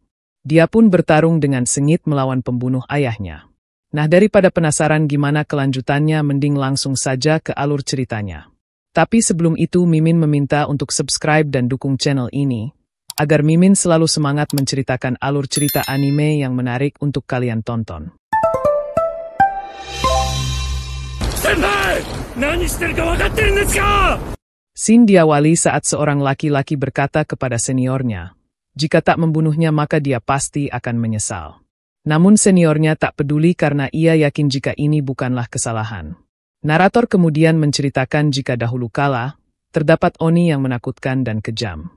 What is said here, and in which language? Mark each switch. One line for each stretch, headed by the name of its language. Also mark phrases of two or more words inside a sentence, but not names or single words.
Indonesian: Dia pun bertarung dengan sengit melawan pembunuh ayahnya. Nah, daripada penasaran gimana kelanjutannya, mending langsung saja ke alur ceritanya. Tapi sebelum itu Mimin meminta untuk subscribe dan dukung channel ini, agar Mimin selalu semangat menceritakan alur cerita anime yang menarik untuk kalian tonton.
Japanese: Senpai! 何してるかわかってですか?
Indonesian: Scene diawali saat seorang laki-laki berkata kepada seniornya, jika tak membunuhnya maka dia pasti akan menyesal. Namun seniornya tak peduli karena ia yakin jika ini bukanlah kesalahan. Narator kemudian menceritakan jika dahulu kala, terdapat Oni yang menakutkan dan kejam.